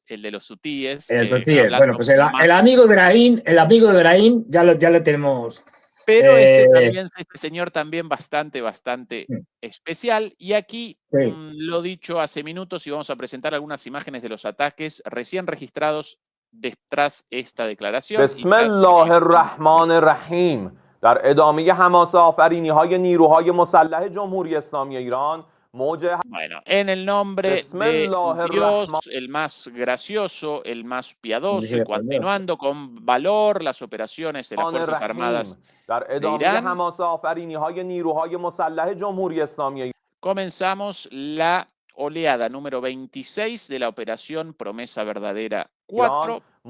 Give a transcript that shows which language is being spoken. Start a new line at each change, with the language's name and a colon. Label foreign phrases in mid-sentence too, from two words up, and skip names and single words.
Spanish: Bueno, pues el amigo de Ibrahim, ya lo tenemos. Pero este señor también bastante especial. Y aquí, lo dicho hace minutos, y vamos a presentar algunas imágenes de los ataques recién registrados tras esta declaración.
Arabic: بسم الله الرحمن الرحیم
Persian: در ادامه حماس آفرینی‌های نیروهای مسلح جمهوری اسلامی ایران
Spanish: Bueno, en el nombre de Dios, el más gracioso, el más piadoso, y continuando con valor las operaciones de las Fuerzas Armadas de Irán, comenzamos la oleada número 26 de la operación Promesa Verdadera 4.